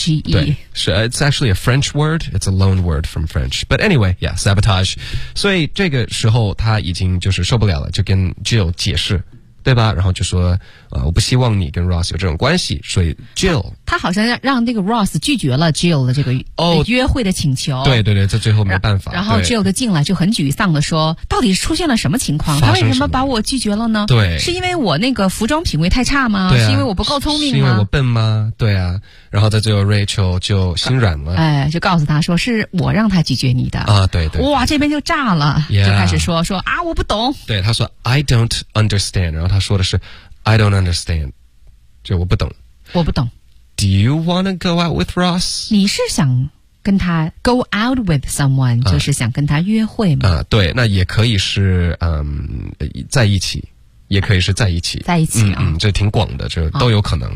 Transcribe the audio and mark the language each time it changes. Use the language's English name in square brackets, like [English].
[Chinese] 对，是 [English] it's actually a French word， it's a loan word from French， but anyway， yeah， sabotage。 [Chinese] 所以这个时候他已经就是受不了了，就跟 Jill 解释。对吧，然后就说我不希望你跟 Ross 有这种关系，所以 Jill 他好像让那个 Ross 拒绝了 Jill 的这个约会的请求。对对对，这最后没办法。然后 Jill 就进来就很沮丧的说，到底是出现了什么情况，他为什么把我拒绝了呢？对，是因为我那个服装品味太差吗？对、啊、是因为我不够聪明吗？是因为我笨吗？对啊。然后在最后 Rachel 就心软了，就告诉他说是我让他拒绝你的啊。对 对, 对，哇，这边就炸了、 [English] yeah. [Chinese] 就开始说啊我不懂。对，他说 [English] I don't understand， [Chinese] 然后他说的是 I don't understand， 就我不懂，我不懂。 [English] Do you want to go out with Ross？ [Chinese] 你是想跟他 [English] go out with someone， [Chinese] 就是想跟他约会吗？对，那也可以是在一起，也可以是在一起，在一起，嗯，这、嗯、挺广的，这都有可能。